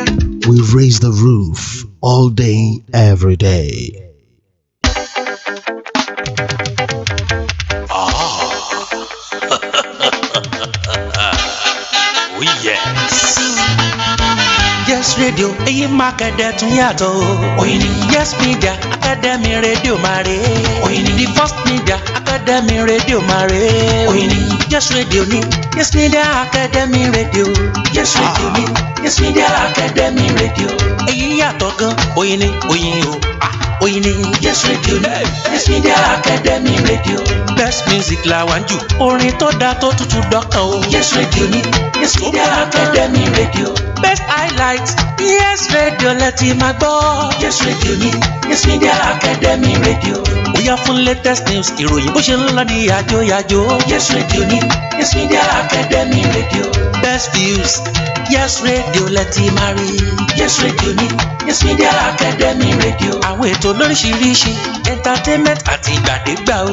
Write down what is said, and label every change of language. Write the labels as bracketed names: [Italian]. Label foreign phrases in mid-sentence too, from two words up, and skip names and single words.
[English] We raise the roof all day, every day. Oh, yes. Yes Radio, [Yoruba] èyí máa kẹ̀dẹ̀ tún yàtọ̀ o. Òyìnbí Yes Media Academy Radio máa rè é. Òyìnbí [English] the first media [Yoruba] Academy Radio máa rè é. Òyìnbí Yes Radio ní Yes Media Academy Radio. Yes Radio ní Yes Media Academy Radio. Èyí yàtọ̀ gan, òyìnbí òyìn o. Òyìnbí Yes Radio ní Yes Media Academy Radio. [English] Best music [Yoruba] la wá ń jù, orin tó dáa tó tutù dọ́kàn o. Yes Radio ní Yes Media Academy Radio. [English] Best highlights, [Yoruba] Yes Radio lẹ́tì máa gbọ́. Yes Radio ní Yes Media Academy Radio. Bóyá fún [English] latest news, [Yoruba] ìròyìn bó ṣe ń lọ ní yàjóyàjó. Yes Radio ní Yes Media Academy Radio. [English] Best views, [Yoruba] Yes Radio lẹ́tì máa rí. Yes Radio ní Yes Media Academy Radio. Àwọn ètò lóríṣiríṣi, entertainment àti ìgbàdégbà o.